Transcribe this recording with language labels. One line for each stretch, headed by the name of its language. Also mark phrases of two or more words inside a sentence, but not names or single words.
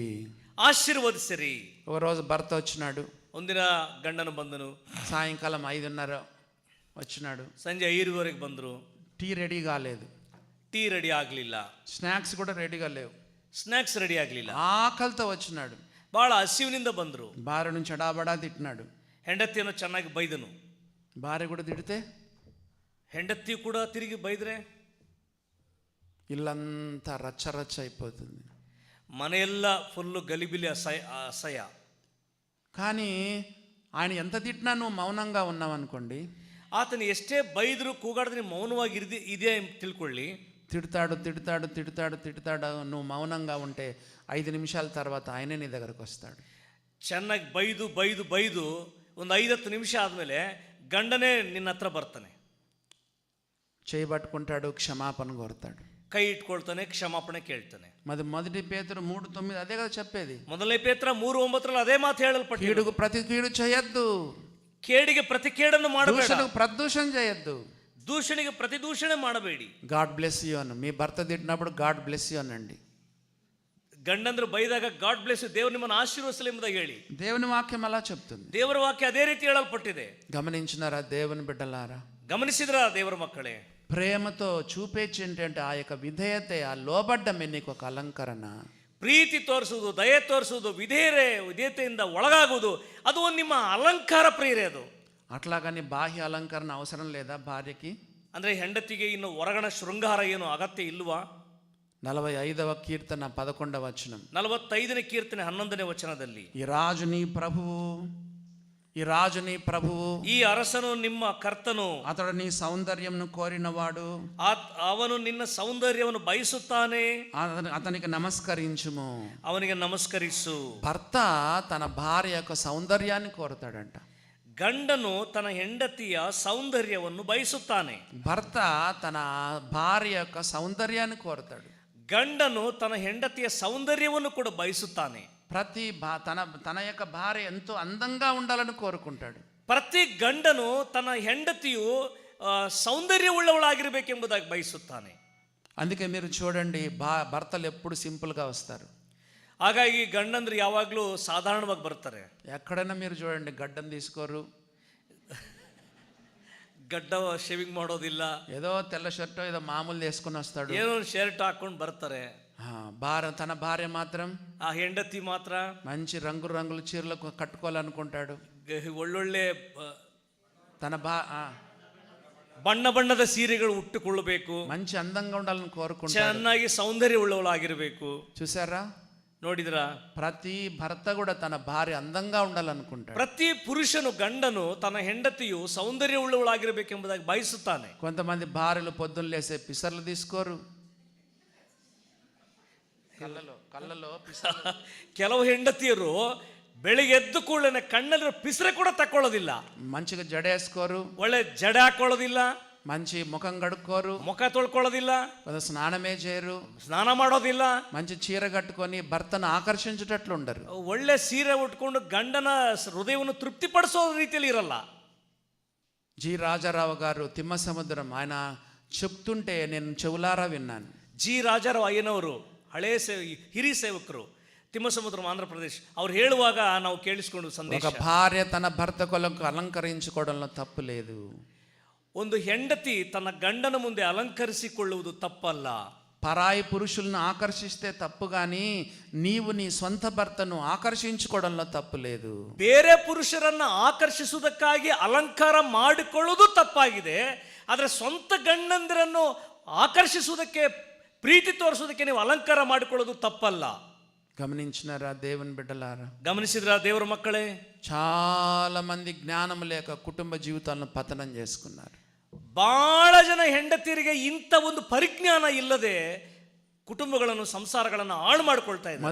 Kannada: ಆಶೀರ್ವದಿಸಿರಿ.
Telugu: ఒక రోజు భర్త వచ్చినాడు,
Kannada: ಒಂದಿನ ಗಂಡನು ಬಂದನು,
Telugu: సాయంకాలం 5:30 వచ్చినాడు,
Kannada: ಸಂಜೆ 5:30 ಬಂದರು.
Telugu: టీ రెడీ కాలేదు,
Kannada: ಟೀ ರೆಡಿ ಆಗಲಿಲ್ಲ,
Telugu: స్నాక్స్ కూడా రెడీగా లేవు,
Kannada: ಸ್ನಾಕ್ಸ್ ರೆಡಿ ಆಗಲಿಲ್ಲ,
Telugu: ఆకలితో వచ్చినాడు,
Kannada: ಬಹಳ ಹಸಿವಿನಿಂದ ಬಂದರು.
Telugu: భార్య నుంచి అడాబడా తిట్టినాడు,
Kannada: ಹೆಂಡತಿಯನ್ನು ಚೆನ್ನಾಗಿ ಬೈದನು.
Telugu: భార్య కూడా తిడితే
Kannada: ಹೆಂಡತಿ ಕೂಡ ತಿರುಗಿ ಬೈದ್ರೆ
Telugu: ఇల్లంతా రచ్చ అయిపోతుంది,
Kannada: ಮನೆಯೆಲ್ಲ ಫುಲ್ಲು ಗಲಿಬಿಲಿ, ಅಸಹ್ಯ.
Telugu: కానీ ఆయన ఎంత తిట్టినా నువ్వు మౌనంగా ఉన్నావు అనుకోండి,
Kannada: ಆತನು ಎಷ್ಟೇ ಬೈದ್ರು ಕೂಗಾಡಿದ್ರೆ ಮೌನವಾಗಿ ಇದೆ ತಿಳ್ಕೊಳ್ಳಿ,
Telugu: తిడతాడు, నువ్వు మౌనంగా ఉంటే 5 నిమిషాల తర్వాత ఆయనే నీ దగ్గరకు వస్తాడు.
Kannada: ಚೆನ್ನಾಗಿ ಬೈದು ಒಂದು 5-10 ನಿಮಿಷ ಆದಮೇಲೆ ಗಂಡನೇ ನಿನ್ನ ಹತ್ರ ಬರ್ತಾನೆ,
Telugu: చేయబట్టుకుంటాడు, క్షమాపణ కోరుతాడు,
Kannada: ಕೈ ಇಟ್ಕೊಳ್ತಾನೆ, ಕ್ಷಮಾಪಣೆ ಕೇಳ್ತಾನೆ.
Telugu: మొదటి పేతురు 3:9 అదే కదా చెప్పేది.
Kannada: 1 ಪೇತ್ರ 3:9
Telugu: అదే మాత
Kannada: ಹೇಳಲ್ಪಟ್ಟಿದೆ.
Telugu: కీడుకు ప్రతి కీడు చేయొద్దు,
Kannada: ಕೇಡಿಗೆ ಪ್ರತಿ ಕೇಡನ್ನು ಮಾಡಬೇಡ,
Telugu: దూషణకు ప్రదూషణ చేయొద్దు,
Kannada: ದೂಷಣೆಗೆ ಪ್ರತಿ ದೂಷಣೆ ಮಾಡಬೇಡಿ.
English: God bless you
Telugu: అను, మీ భర్త తిట్టినప్పుడు
English: God bless you
Telugu: అనండి.
Kannada: ಗಂಡಂದ್ರು ಬೈದಾಗ
English: God bless you,
Kannada: ದೇವರು ನಿಮ್ಮನ್ನು ಆಶೀರ್ವದಿಸಲಿ ಎಂಬುದಾಗಿ ಹೇಳಿ.
Telugu: దేవుని వాక్యం అలా చెప్తుంది,
Kannada: ದೇವರ ವಾಕ್ಯ ಅದೇ ರೀತಿ ಹೇಳಲ್ಪಟ್ಟಿದೆ.
Telugu: గమనించినారా దేవుని బిడ్డలారా?
Kannada: గమనిಸಿದ್ರ ದೇವರ ಮಕ್ಕಳೇ?
Telugu: ప్రేమతో చూపేచి ఏంటంటే ఆ యొక్క విధేయత, ఆ లోబడ్డమే నీకు ఒక అలంకరణ.
Kannada: ಪ್ರೀತಿ ತೋರಿಸುವುದು, ದಯೆ ತೋರಿಸುವುದು, ವಿಧೇಯತೆಯಿಂದ ಒಳಗಾಗುವುದು, ಅದು ನಿಮ್ಮ ಅಲಂಕಾರ ಪ್ರಿಯರೇ. ಅದು
Telugu: అట్లాగని బాహ్య అలంకరణ అవసరం లేదా భార్యకి?
Kannada: ಅಂದ್ರೆ ಹೆಂಡತಿಗೆ ಇನ್ನು ಹೊರಗಣ ಶೃಂಗಾರ ಏನು ಅಗತ್ಯ ಇಲ್ವಾ?
Telugu: 45వ కీర్తన 11వ వచనం,
Kannada: 45ನೇ ಕೀರ್ತನೆ 11ನೇ ವಚನದಲ್ಲಿ,
Telugu: ఈ రాజు నీ ప్రభువు,
Kannada: ಈ ಅರಸನು ನಿಮ್ಮ ಕರ್ತನು,
Telugu: అతడు నీ సౌందర్యంను కోరినవాడు,
Kannada: ಅವನು ನಿನ್ನ ಸೌಂದರ್ಯವನ್ನು ಬಯಸುತ್ತಾನೆ,
Telugu: అతనికి నమస్కరించుము,
Kannada: ಅವನಿಗೆ ನಮಸ್ಕರಿಸು.
Telugu: భర్త తన భార్య యొక్క సౌందర్యాన్ని కోరుతాడంట.
Kannada: ಗಂಡನು ತನ್ನ ಹೆಂಡತಿಯ ಸೌಂದರ್ಯವನ್ನು ಬಯಸುತ್ತಾನೆ.
Telugu: భర్త తన భార్య యొక్క సౌందర్యాన్ని కోరుతాడు,
Kannada: ಗಂಡನು ತನ್ನ ಹೆಂಡತಿಯ ಸೌಂದರ್ಯವನ್ನು ಕೂಡ ಬಯಸುತ್ತಾನೆ.
Telugu: తన యొక్క భార్య ఎంతో అందంగా ఉండాలని కోరుకుంటాడు.
Kannada: ಪ್ರತಿ ಗಂಡನು ತನ್ನ ಹೆಂಡತಿಯು ಸೌಂದರ್ಯವುಳ್ಳವಳಾಗಿರಬೇಕೆಂಬುದಾಗಿ ಬಯಸುತ್ತಾನೆ.
Telugu: అందుకే మీరు చూడండి, భర్తలు ఎప్పుడు సింపుల్గా వస్తారు,
Kannada: ಹಾಗಾಗಿ ಗಂಡಂದ್ರು ಯಾವಾಗಲೂ ಸಾಧಾರಣವಾಗಿ ಬರ್ತಾರೆ.
Telugu: ఎక్కడైనా మీరు చూడండి, గడ్డం తీసుకోరు,
Kannada: ಗಡ್ಡ ಶೇವಿಂಗ್ ಮಾಡೋದಿಲ್ಲ,
Telugu: ఏదో తెల్ల షర్ట్ ఏదో మామూలు వేసుకొని వస్తాడు.
Kannada: ಏನೋ ಶರ್ಟ್ ಹಾಕೊಂಡು ಬರ್ತಾರೆ.
Telugu: తన భార్య మాత్రం
Kannada: ಆ ಹೆಂಡತಿ ಮಾತ್ರ
Telugu: మంచి రంగుల చీరలు కట్టుకోవాలనుకుంటాడు.
Kannada: ಒಳ್ಳೊಳ್ಳೆ
Telugu: తన
Kannada: ಬಣ್ಣ ಬಣ್ಣದ ಸೀರೆಗಳು ಉಟ್ಟುಕೊಳ್ಳಬೇಕು,
Telugu: మంచి అందంగా ఉండాలని కోరుకుంటాడు.
Kannada: ಚೆನ್ನಾಗಿ ಸೌಂದರ್ಯ ಉಳ್ಳವಳಾಗಿರಬೇಕು.
Telugu: చూసారా,
Kannada: ನೋಡಿದ್ರಾ?
Telugu: ప్రతి భర్త కూడా తన భార్య అందంగా ఉండాలనుకుంటాడు.
Kannada: ಪ್ರತಿ పురుషను ಗಂಡನು ತನ್ನ ಹೆಂಡತಿಯು ಸೌಂದರ್ಯ ಉಳ್ಳವಳಾಗಿರಬೇಕೆಂಬುದಾಗಿ ಬಯಸುತ್ತಾನೆ.
Telugu: కొంతమంది భార్యలు పొద్దున్న లేసే పిసర్లు తీసుకోరు, కళ్ళలో
Kannada: ಕೆಲವು ಹೆಂಡತಿಯರು ಬೆಳಿಗ್ಗೆ ಎದ್ದು ಕೂಡಲೇ ಕಣ್ಣಲ್ಲಿರೋ ಪಿಸರೆ ಕೂಡ ತಕ್ಕೊಳ್ಳೋದಿಲ್ಲ,
Telugu: మంచిగా జడేసుకోరు,
Kannada: ಒಳ್ಳೆ ಜಡ ಹಾಕೊಳ್ಳೋದಿಲ್ಲ,
Telugu: మంచి ముఖం కడుక్కోరు,
Kannada: ಮುಖ ತೊಳ್ಕೊಳ್ಳೋದಿಲ್ಲ,
Telugu: స్నానమే చేయరు,
Kannada: ಸ್ನಾನ ಮಾಡೋದಿಲ್ಲ,
Telugu: మంచి చీర కట్టుకొని భర్తను ఆకర్షించేటట్లు ఉండరు.
Kannada: ಒಳ್ಳೆ ಸೀರೆ ಉಟ್ಕೊಂಡು ಗಂಡನ ಹೃದಯವನ್ನು ತೃಪ್ತಿಪಡಿಸೋ ರೀತಿಯಲ್ಲಿ ಇರಲ್ಲ.
Telugu: జి రాజారావు గారు తిమ్మ సముద్రం ఆయన చెప్తుంటే నేను చెవులారా విన్నాను.
Kannada: ಜಿ ರಾಜಾರಾವ್ ಅಯ್ಯನವರು ಹಳೇ ಹಿರಿಯ ಸೇವಕರು, ತಿಮ್ಮಸಮುದ್ರ ಆಂಧ್ರ ಪ್ರದೇಶ್, ಅವ್ರು ಹೇಳುವಾಗ ನಾವು ಕೇಳಿಸ್ಕೊಂಡು ಸಂದೇಶ.
Telugu: ఒక భార్య తన భర్త కొలకు అలంకరించుకోవడంలో తప్పు లేదు.
Kannada: ಒಂದು ಹೆಂಡತಿ ತನ್ನ ಗಂಡನ ಮುಂದೆ ಅಲಂಕರಿಸಿಕೊಳ್ಳುವುದು ತಪ್ಪಲ್ಲ.
Telugu: పరాయి పురుషులను ఆకర్షిస్తే తప్పు, కానీ నీవు నీ స్వంత భర్తను ఆకర్షించుకోవడంలో తప్పు లేదు.
Kannada: ಬೇರೆ ಪುರುಷರನ್ನ ಆಕರ್ಷಿಸುವುದಕ್ಕಾಗಿ ಅಲಂಕಾರ ಮಾಡಿಕೊಳ್ಳುವುದು ತಪ್ಪಾಗಿದೆ, ಆದರೆ ಸ್ವಂತ ಗಂಡಂದಿರನ್ನು ಆಕರ್ಷಿಸುವುದಕ್ಕೆ, ಪ್ರೀತಿ ತೋರಿಸುವುದಕ್ಕೆ ನೀವು ಅಲಂಕಾರ ಮಾಡಿಕೊಳ್ಳೋದು ತಪ್ಪಲ್ಲ.
Telugu: గమనించినారా దేవుని బిడ్డలారా?
Kannada: ಗಮನಿಸಿದ್ರ ದೇವರ ಮಕ್ಕಳೇ?
Telugu: చాలా మంది జ్ఞానం లేక కుటుంబ జీవితాలను పతనం చేసుకున్నారు.
Kannada: ಬಹಳ ಜನ ಹೆಂಡತಿಯರಿಗೆ ಇಂಥ ಒಂದು ಪರಿಜ್ಞಾನ ಇಲ್ಲದೆ ಕುಟುಂಬಗಳನ್ನು, ಸಂಸಾರಗಳನ್ನು ಹಾಳು ಮಾಡಿಕೊಳ್ತಾ ಇದ್ದಾರೆ.